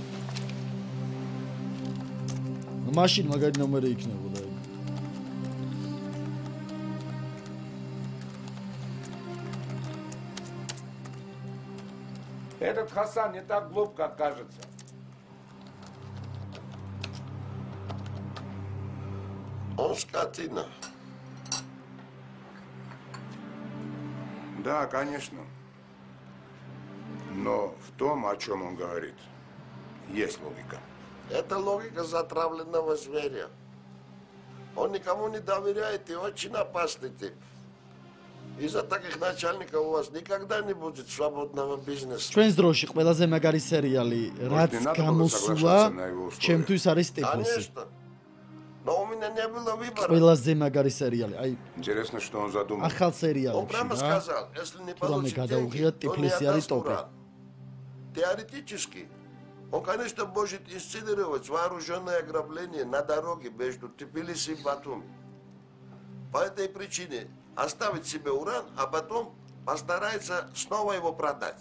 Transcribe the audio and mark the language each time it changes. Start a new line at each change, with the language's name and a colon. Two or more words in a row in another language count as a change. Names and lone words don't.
Georgian: მაშინ მაგარი ნომერი იქნებოდა.
Russian: Этот Хасан не так глуп, как кажется. Он скотина. Да, конечно. Но в том, о чем он говорит, есть логика. Это логика затравленного зверя. Он никому не доверяет и очень опасный тип. Из-за таких начальников у вас никогда не будет свободного бизнеса.
Georgian: ჩვენს დროში ყველაზე მაგარი სერიალი, რაც გამოსულა, ჩემთვის არის Стефоси.
Russian: Конечно. Но у меня не было выбора.
Georgian: ყველაზე მაგარი სერიალი. Აი,
Russian: Интересно, что он задумал.
Georgian: ახალ
Russian: Он
Georgian: სერიალებში,
Russian: прямо сказал, если не получит деньги,
Georgian: გადაუღია
Russian: то не
Georgian: Тифлиси არის
Russian: отдаст
Georgian: ტოპი.
Russian: уран. Теоретически, он, конечно, может инсценировать вооруженное ограбление на дороге между Тбилиси и Батуми. По этой причине оставить себе уран, а потом постарается снова его продать.